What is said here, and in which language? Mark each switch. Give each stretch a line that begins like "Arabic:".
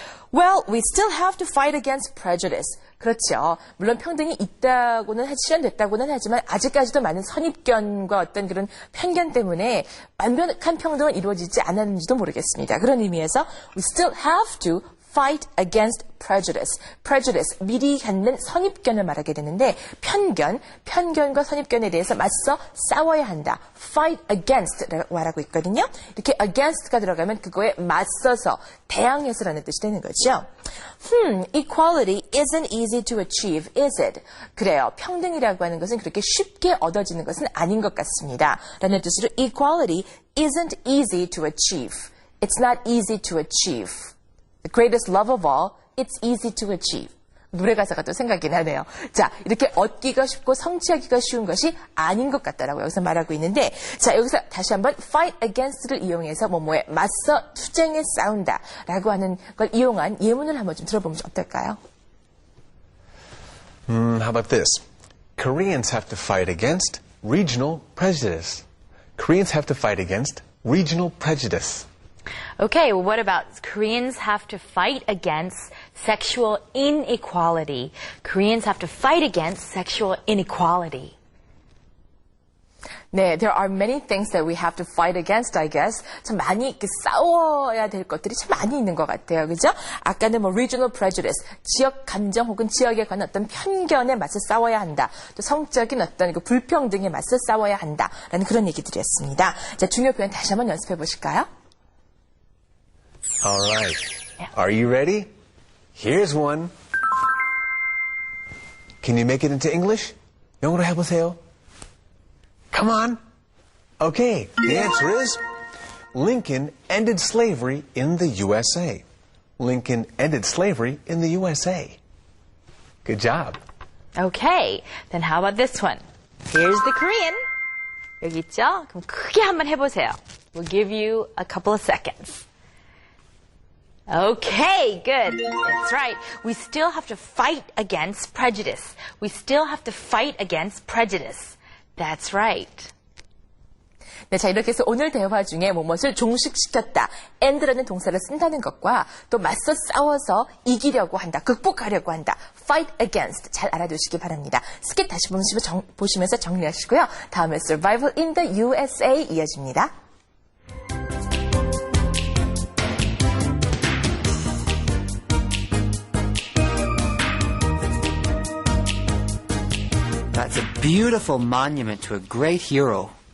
English: Well, we still have to fight against prejudice.
Korean: 그렇죠. 물론 평등이 있다고는 실현됐다고는 하지만 아직까지도 많은 선입견과 어떤 그런 편견 때문에 완벽한 평등은 이루어지지 않았는지도 모르겠습니다. 그런 의미에서
English: we still have to fight against prejudice.
Korean: prejudice, 미리 갖는 선입견을 말하게 되는데 편견과 선입견에 대해서 맞서 싸워야 한다. fight against라고 말하고 있거든요. 이렇게 against가 들어가면 그거에 맞서서 대항해서라는 뜻이 되는 거죠.
English: Equality isn't easy to achieve, is it?
Korean: 그래요. 평등이라고 하는 것은 그렇게 쉽게 얻어지는 것은 아닌 것 같습니다. 라는 뜻으로
English: equality isn't easy to achieve. It's not easy to achieve. The greatest love of all, it's easy to achieve.
Korean: 노래 가사가 또 생각이 나네요. 자, 이렇게 얻기가 쉽고 성취하기가 쉬운 것이 아닌 것 같다라고 여기서 말하고 있는데, 자, 여기서 다시 한번 fight against를 이용해서 뭐뭐에 맞서 투쟁에 싸운다라고 하는 걸 이용한 예문을 한번 좀 들어보면 어떨까요?
English: How about this? Koreans have to fight against regional prejudice. Koreans have to fight against regional prejudice. Okay, well, what about Koreans have to fight against sexual inequality? Koreans have to fight against sexual inequality. 네, there are many things that we have to fight against, I guess.
Korean: 참 많이 이렇게 싸워야 될 것들이 참 많이 있는 것 같아요. 그죠? 아까는 뭐 regional prejudice, 지역 감정 혹은 지역에 관한 어떤 편견에 맞서 싸워야 한다. 또 성적인 어떤 그 불평등에 맞서 싸워야 한다. 라는 그런 얘기들이었습니다. 자, 중요 표현 다시 한번 연습해 보실까요?
English: All right. Are you ready? Here's one. Can you make it into English?
Korean: 영어로 해보세요.
English: Come on. Okay, the answer is Lincoln ended slavery in the USA. Lincoln ended slavery in the USA. Good job. Okay, then how about this one? Here's the Korean.
Korean: 여기 있죠? 그럼 크게 한번 해보세요.
English: We'll give you a couple of seconds. Okay, good. That's right. We still have to fight against prejudice. We still have to fight against prejudice. That's right.
Korean: 네, 자, 이렇게 해서 오늘 대화 중에 무엇을 종식시켰다, end라는 동사를 쓴다는 것과 또 맞서 싸워서 이기려고 한다, 극복하려고 한다, fight against 잘 알아두시기 바랍니다. 스킷 다시 보시면서 정리하시고요. 다음에 survival in the USA 이어집니다.
English: That's a beautiful monument to a great hero.